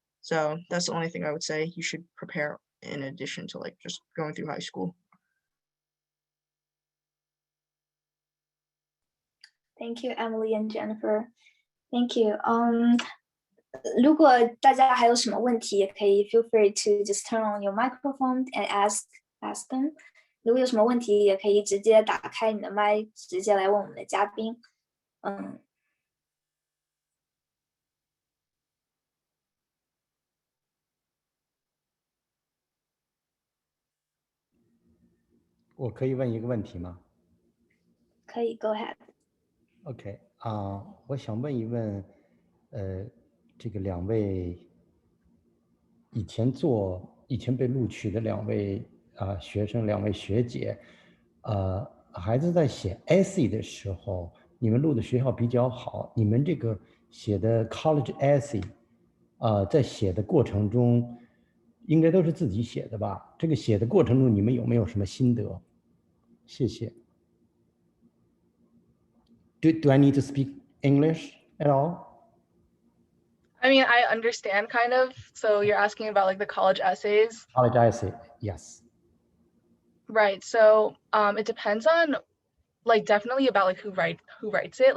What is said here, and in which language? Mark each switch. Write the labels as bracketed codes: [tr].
[en] So that's the only thing I would say you should prepare in addition to like just going through high school. Thank you, Emily and Jennifer. Thank you. [zh] 如果大家还有什么问题，也可以 [en] feel free to just turn on your microphone and ask them. [zh] 如果有什么问题，也可以直接打开你的麦，直接来问我们的嘉宾。我可以问一个问题吗？可以 [en] ，Go ahead. [zh] OK 我想问一问，这个两位以前被录取的两位学生，两位学姐，孩子在写 essay 的时候，你们录的学校比较好，你们这个写的 college essay，在写的过程中，应该都是自己写的吧？这个写的过程中，你们有没有什么心得？谢谢。 [en] Do I need to speak English at all? I mean, I understand kind of. So you're asking about like the college essays. College essay, yes. Right. So it depends on like definitely about like who writes it.